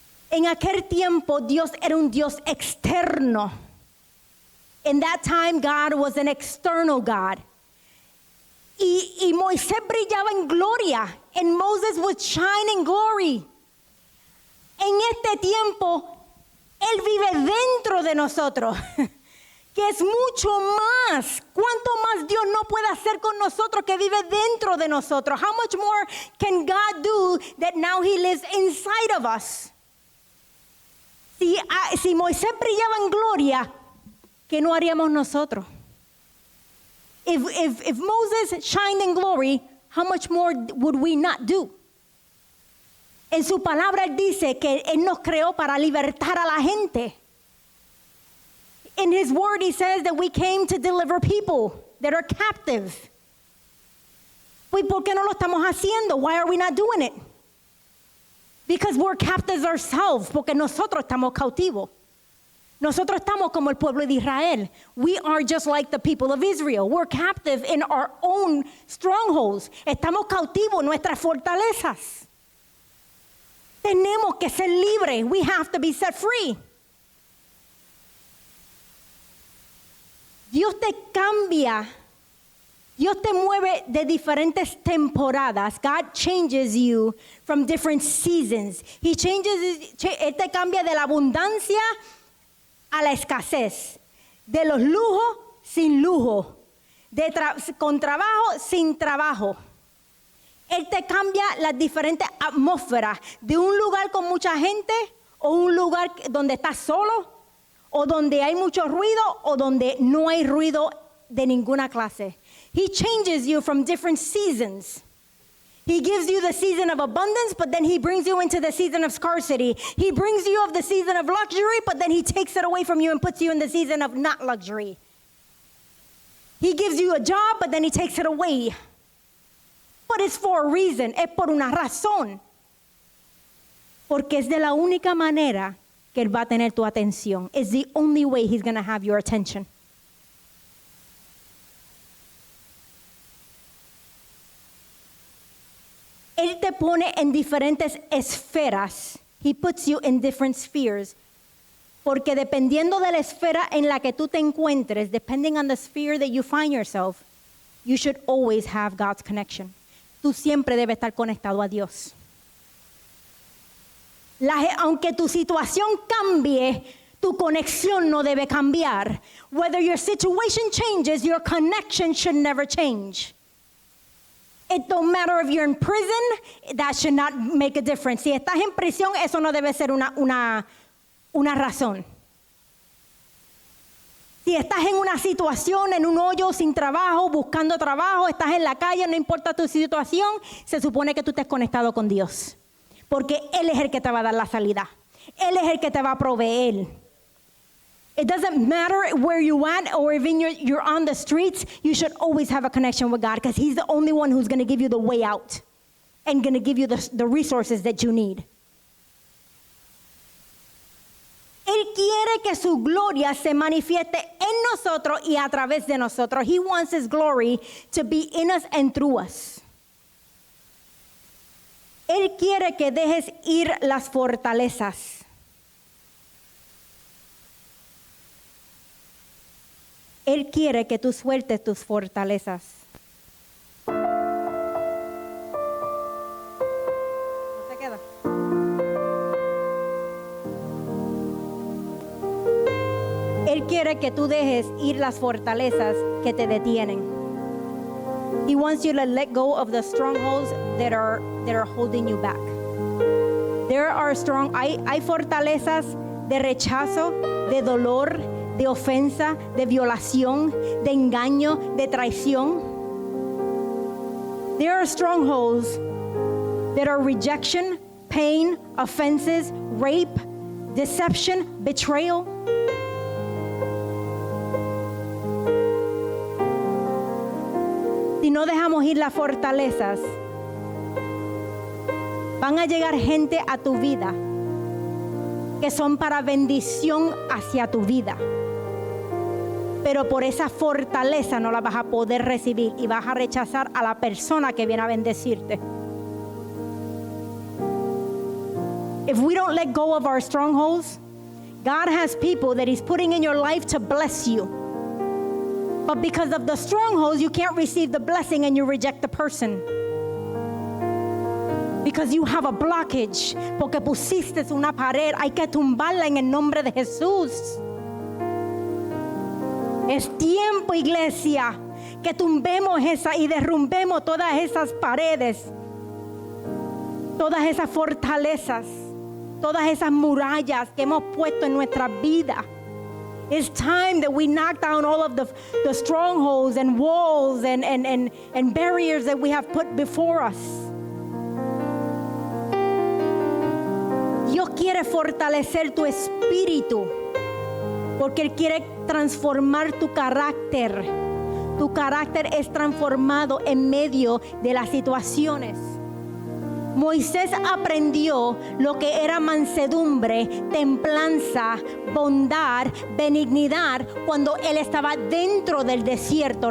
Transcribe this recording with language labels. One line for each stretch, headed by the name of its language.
Spanish: En aquel tiempo, Dios era un Dios externo.
English: In that time, God was an external God.
Spanish: Y Moisés brillaba en gloria.
English: And Moses would shine in glory.
Spanish: En este tiempo, Él vive dentro de nosotros. Que es mucho más. ¿Cuánto más Dios no puede hacer con nosotros que vive dentro de nosotros?
English: How much more can God do that now He lives inside of us?
Spanish: Si Moisés brillaba en gloria, ¿qué no haríamos nosotros?
English: If Moses shined in glory, how much more would we not do?
Spanish: En su palabra Él dice que Él nos creó para libertar a la gente.
English: In His word He says that we came to deliver people that are captive.
Spanish: Pues, ¿por qué no lo estamos haciendo?
English: Why are we not doing it? Because we're captives ourselves,
Spanish: porque nosotros estamos cautivos. Nosotros estamos como el pueblo de Israel.
English: We are just like the people of Israel. We're captive in our own strongholds.
Spanish: Estamos cautivos en nuestras fortalezas. Tenemos que ser libres.
English: We have to be set free.
Spanish: Dios te cambia. Dios te mueve de diferentes temporadas.
English: God changes you from different seasons.
Spanish: Él te cambia de la abundancia a la escasez. De los lujos sin lujo. Con trabajo sin trabajo. Él te cambia las diferentes atmósferas. De un lugar con mucha gente o un lugar donde estás solo o donde hay mucho ruido o donde no hay ruido de ninguna clase.
English: He changes you from different seasons. He gives you the season of abundance, but then He brings you into the season of scarcity. He brings you of the season of luxury, but then He takes it away from you and puts you in the season of not luxury. He gives you a job, but then He takes it away. But it's for a reason.
Spanish: Es por una razón. Porque es de la única manera que Él va a tener tu atención.
English: It's the only way He's going to have your attention.
Spanish: Él te pone en diferentes esferas.
English: He puts you in different spheres.
Spanish: Porque dependiendo de la esfera en la que tú te encuentres,
English: depending on the sphere that you find yourself, you should always have God's connection.
Spanish: Tú siempre debes estar conectado a Dios. Aunque tu situación cambie, tu conexión no debe cambiar.
English: Whether your situation changes, your connection should never change. It don't matter if you're in prison, that should not make a difference.
Spanish: Si estás en prisión, eso no debe ser una razón. Si estás en una situación, en un hoyo, sin trabajo, buscando trabajo, estás en la calle, no importa tu situación, se supone que tú estés conectado con Dios. Porque Él es el que te va a dar la salida. Él es el que te va a proveer.
English: It doesn't matter where you at or even you're on the streets, you should always have a connection with God because He's the only one who's going to give you the way out and going to give you the resources that you need.
Spanish: Él quiere que su gloria se manifieste en nosotros y a través de nosotros.
English: He wants His glory to be in us and through us.
Spanish: Él quiere que dejes ir las fortalezas. Él quiere que tú sueltes tus fortalezas. ¿No se queda? Él quiere que tú dejes ir las fortalezas que te detienen.
English: He wants you to let go of the strongholds that are holding you back. There are
Spanish: hay fortalezas de rechazo, de dolor, de ofensa, de violación, de engaño, de traición.
English: There are strongholds that are rejection, pain, offenses, rape, deception, betrayal.
Spanish: Si no dejamos ir las fortalezas, van a llegar gente a tu vida que son para bendición hacia tu vida. Pero por esa fortaleza no la vas a poder recibir y vas a rechazar a la persona que viene a bendecirte.
English: If we don't let go of our strongholds, God has people that He's putting in your life to bless you. But because of the strongholds, you can't receive the blessing and you reject the person. Because you have a blockage.
Spanish: Porque pusiste una pared. Hay que tumbarla en el nombre de Jesús. Es tiempo, iglesia, que tumbemos esa y derrumbemos todas esas paredes. Todas esas fortalezas. Todas esas murallas que hemos puesto en nuestra vida. It's time that we knock down all of the strongholds and walls and barriers that we have put before us. Dios quiere fortalecer tu espíritu porque Él quiere transformar tu carácter. Tu carácter es transformado en medio de las situaciones. Moisés aprendió lo que era mansedumbre, templanza, bondad, benignidad cuando él estaba dentro del desierto.